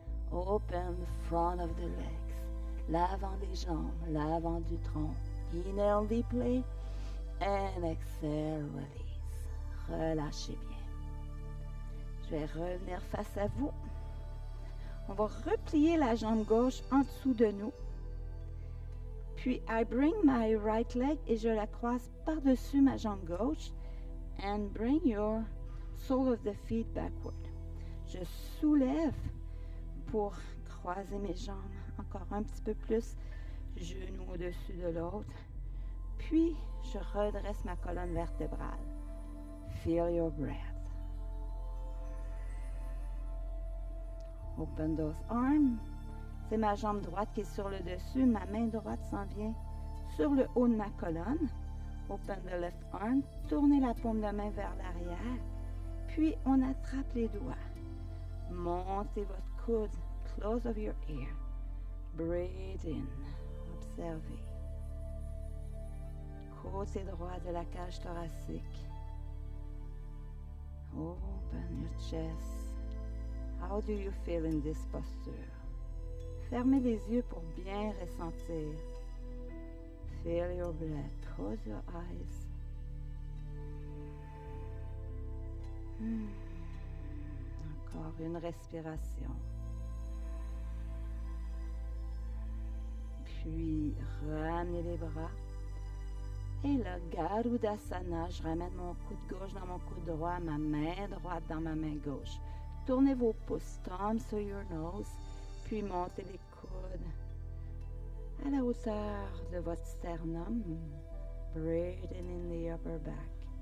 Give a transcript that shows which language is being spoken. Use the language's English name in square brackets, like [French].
[English] Open the front of the legs. [French] L'avant des jambes, l'avant du tronc. [English] Inhale deeply and exhale, release. [French] Relâchez bien. Je vais revenir face à vous. On va replier la jambe gauche en dessous de nous. Puis, [English] I bring my right leg [French] et je la croise par-dessus ma jambe gauche. [English] And bring your sole of the feet backward. [French] Je soulève pour croiser mes jambes encore un petit peu plus, genou au-dessus de l'autre. Puis, je redresse ma colonne vertébrale. [English] Feel your breath. Open those arms. [French] C'est ma jambe droite qui est sur le dessus. Ma main droite s'en vient sur le haut de ma colonne. [English] Open the left arm. [French] Tournez la paume de main vers l'arrière. Puis, on attrape les doigts. Montez votre coude. [English] Close of your ear. Breathe in. [French] Observez. Côté droit de la cage thoracique. [English] Open your chest. How do you feel in this posture? [French] Fermez les yeux pour bien ressentir. [English] Feel your breath. Close your eyes. [French] Encore une respiration. Puis, ramenez les bras. Et là, Garudasana, je ramène mon coude gauche dans mon coude droit, ma main droite dans ma main gauche. Tournez vos pouces, [English] thumbs to your nose, [French] puis montez les coudes à la hauteur de votre sternum. [English] Breathing in the upper back.